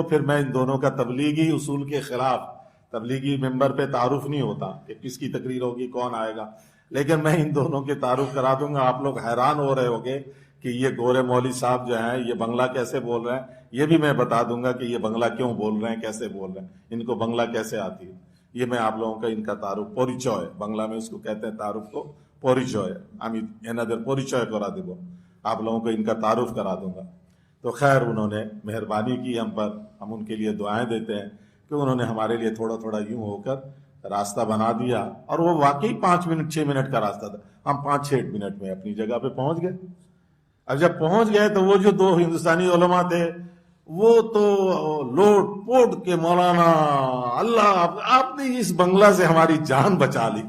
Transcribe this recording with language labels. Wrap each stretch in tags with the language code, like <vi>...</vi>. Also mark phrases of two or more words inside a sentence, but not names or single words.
<ur>پھر میں ان دونوں کا تبلیغی اصول کے خلاف، تبلیغی ممبر پہ تعارف نہیں ہوتا کہ کس کی تقریر ہوگی، کون آئے گا، لیکن میں ان دونوں کے تعارف کرا دوں گا. آپ لوگ حیران ہو رہے ہوگے کہ یہ گورے مولوی صاحب جو ہیں یہ بنگلہ کیسے بول رہے ہیں، یہ بھی میں بتا دوں گا کہ یہ بنگلہ کیوں بول رہے ہیں، کیسے بول رہے ہیں، ان کو بنگلہ کیسے آتی ہے. یہ میں آپ لوگوں کا ان کا تعارف پوریچوئے، بنگلہ میں اس کو کہتے ہیں تعارف کو پوریچوئے.</ur> <bn>আমি এনাদের পরিচয় করা দেব،</bn> <ur>آپ لوگوں کو ان کا تعارف کرا دوں گا. تو خیر انہوں نے مہربانی کی ہم پر، ہم ان کے لیے دعائیں دیتے ہیں کہ انہوں نے ہمارے لیے تھوڑا تھوڑا یوں ہو کر راستہ بنا دیا. اور وہ واقعی 5 منٹ 6 منٹ کا راستہ تھا، ہم 5-6 منٹ میں اپنی جگہ پہ پہنچ گئے. اب جب پہنچ گئے تو وہ جو 2 ہندوستانی علماء تھے وہ تو لوٹ پوٹ کے مولانا اللہ آپ نے اس بنگلہ سے ہماری جان بچا لی.</ur>